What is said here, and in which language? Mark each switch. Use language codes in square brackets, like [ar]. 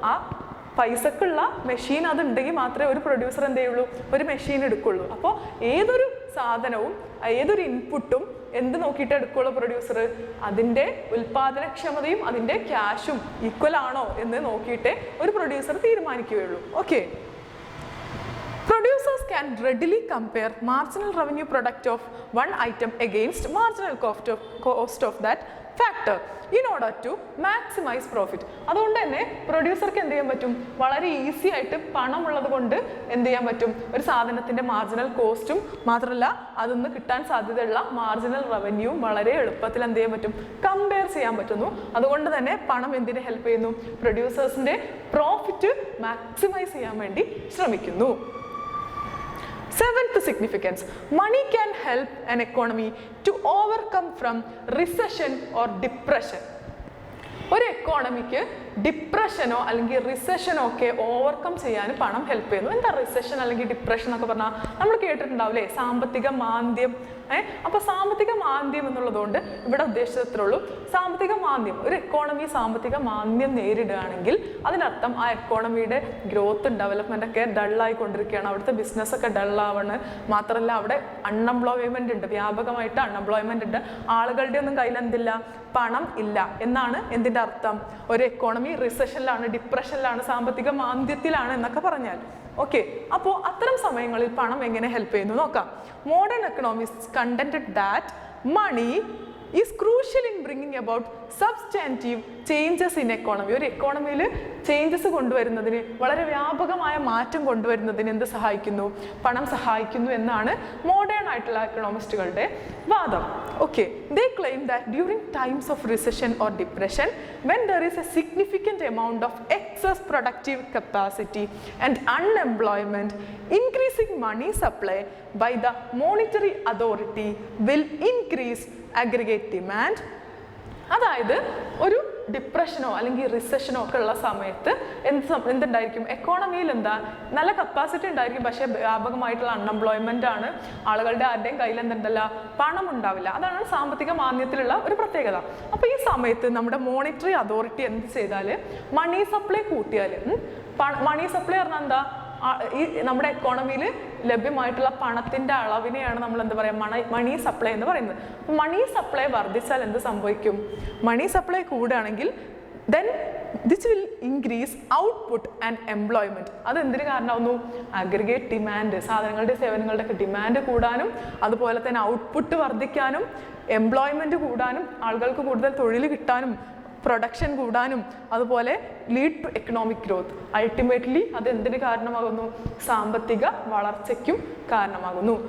[ml] ആ പൈസക്കുള്ള മെഷീൻ അതുണ്ടെങ്കിൽ മാത്രമേ ഒരു പ്രൊഡ്യൂസർ എന്ത് ചെയ്യുള്ളൂ, ഒരു മെഷീൻ എടുക്കുള്ളൂ. അപ്പോൾ ഏതൊരു സാധനവും ഏതൊരു ഇൻപുട്ടും എന്ത് നോക്കിയിട്ട് എടുക്കുള്ളൂ പ്രൊഡ്യൂസർ, അതിൻ്റെ ഉൽപാദനക്ഷമതയും അതിൻ്റെ ക്യാഷും ഈക്വൽ ആണോ എന്ന് നോക്കിയിട്ടേ ഒരു producer തീരുമാനിക്കുകയുള്ളൂ. [en] Okay, producers can readily compare marginal revenue product of one item against marginal cost of that factor in order to maximize profit. [ml] അതുകൊണ്ട് തന്നെ പ്രൊഡ്യൂസർക്ക് എന്ത് ചെയ്യാൻ പറ്റും, വളരെ ഈസി ആയിട്ട് പണം ഉള്ളത് കൊണ്ട് എന്ത് ചെയ്യാൻ പറ്റും, ഒരു സാധനത്തിന്റെ മാർജിനൽ കോസ്റ്റും മാത്രമല്ല അതിൽ കിട്ടാൻ സാധ്യതയുള്ള മാർജിനൽ റവന്യൂവും വളരെ എളുപ്പത്തിൽ എന്ത് ചെയ്യാൻ പറ്റും, കമ്പയർ ചെയ്യാൻ പറ്റുന്നു. അതുകൊണ്ട് തന്നെ പണം എന്തിനെ ഹെൽപ്പ് ചെയ്യുന്നു, പ്രൊഡ്യൂസേഴ്സിന്റെ പ്രോഫിറ്റ് മാക്സിമൈസ് ചെയ്യാൻ വേണ്ടി ശ്രമിക്കുന്നു. [en] Seventh significance, money can help an economy to overcome from recession or depression. [ml] ഒരു എക്കോണമിക്ക് ഡിപ്രഷനോ അല്ലെങ്കിൽ റിസഷനോ ഒക്കെ ഓവർകം ചെയ്യാൻ പണം ഹെൽപ്പ് ചെയ്യുന്നു. എന്താ റിസഷൻ അല്ലെങ്കിൽ ഡിപ്രഷൻ എന്നൊക്കെ പറഞ്ഞാൽ നമ്മൾ കേട്ടിട്ടുണ്ടാവില്ലേ, സാമ്പത്തിക മാന്ദ്യം. അപ്പോൾ സാമ്പത്തിക മാന്ദ്യം എന്നുള്ളതുകൊണ്ട് ഇവിടെ ഉദ്ദേശിച്ചത്രേ സാമ്പത്തിക മാന്ദ്യം, ഒരു എക്കോണമി സാമ്പത്തിക മാന്ദ്യം നേരിടുകയാണെങ്കിൽ അതിനർത്ഥം ആ എക്കോണമിയുടെ ഗ്രോത്തും ഡെവലപ്മെന്റ് ഒക്കെ ഡള്ളായിക്കൊണ്ടിരിക്കുകയാണ്, അവിടുത്തെ ബിസിനസ്സൊക്കെ ഡള്ളാവണ്. മാത്രമല്ല അവിടെ അൺഎംപ്ലോയ്മെന്റ് ഉണ്ട്, വ്യാപകമായിട്ട് അൺഎംപ്ലോയ്മെന്റ് ഉണ്ട്, ആളുകളുടെ ഒന്നും കയ്യിൽ എന്തില്ല, പണം ഇല്ല എന്നാണ് എന്തിൻ്റെ അർത്ഥം. ഒരു എക്കോണമി എക്കോണമി റിസഷനിലാണ്, ഡിപ്രഷനിലാണ്, സാമ്പത്തിക മാന്ദ്യത്തിലാണ് എന്നൊക്കെ പറഞ്ഞാൽ. ഓക്കെ, അപ്പോൾ അത്തരം സമയങ്ങളിൽ പണം എങ്ങനെ ഹെൽപ്പ് ചെയ്യുന്നു നോക്കാം. [en] Modern economist contented that money is crucial in bringing about substantive changes in economy. [ml] ഒരു എക്കോണമിയിൽ ചേഞ്ചസ് കൊണ്ടുവരുന്നതിന്, വളരെ വ്യാപകമായ മാറ്റം കൊണ്ടുവരുന്നതിന് എന്ത് സഹായിക്കുന്നു? പണം സഹായിക്കുന്നു എന്നാണ് മോഡേൺ ആയിട്ടുള്ള എക്കണോമിസ്റ്റുകളുടെ വാദം. [en] Okay, they claim that during times of recession or depression when there is a significant amount of excess productive capacity and unemployment, increasing money supply by the monetary authority will increase aggregate demand. [ml] അതായത് ഒരു ഡിപ്രഷനോ അല്ലെങ്കിൽ റിസഷനോ ഒക്കെ ഉള്ള സമയത്ത് എന്തുണ്ടായിരിക്കും? എക്കോണമിയിൽ എന്താ നല്ല capacity ഉണ്ടായിരിക്കും, പക്ഷേ വ്യാപകമായിട്ടുള്ള അൺഎംപ്ലോയ്മെന്റ് ആണ്. ആളുകളുടെ ആരുടെയും കയ്യിൽ എന്തുണ്ടല്ല, പണം ഉണ്ടാവില്ല. അതാണ് സാമ്പത്തിക മാന്ദ്യത്തിലുള്ള ഒരു പ്രത്യേകത. അപ്പോൾ ഈ സമയത്ത് നമ്മുടെ മോണിറ്ററി അതോറിറ്റി എന്ത് ചെയ്താൽ, മണി സപ്ലൈ കൂട്ടിയാൽ, മണി സപ്ലൈ പറഞ്ഞാൽ എന്താ, ഈ നമ്മുടെ എക്കോണമിയിൽ ലഭ്യമായിട്ടുള്ള പണത്തിന്റെ അളവിനെയാണ് നമ്മൾ എന്താ പറയുക, മണി സപ്ലൈ എന്ന് പറയുന്നത്. മണി സപ്ലൈ വർദ്ധിച്ചാൽ എന്ത് സംഭവിക്കും? Money supply കൂടുകയാണെങ്കിൽ [en] then this will increase output and employment. [ml] അത് എന്തിനു കാരണമാവുന്നു? അഗ്രിഗേറ്റ് ഡിമാൻഡ്, സാധനങ്ങളുടെ സേവനങ്ങളുടെ ഒക്കെ ഡിമാൻഡ് കൂടാനും, അതുപോലെ തന്നെ ഔട്ട്പുട്ട് വർദ്ധിക്കാനും, എംപ്ലോയ്മെന്റ് കൂടാനും, ആളുകൾക്ക് കൂടുതൽ തൊഴിൽ കിട്ടാനും, പ്രൊഡക്ഷൻ കൂടാനും, അതുപോലെ [en] Lead to economic growth. [ml] Ultimately അത് എന്തിന് കാരണമാകുന്നു? സാമ്പത്തിക വളർച്ചയ്ക്കും കാരണമാകുന്നു.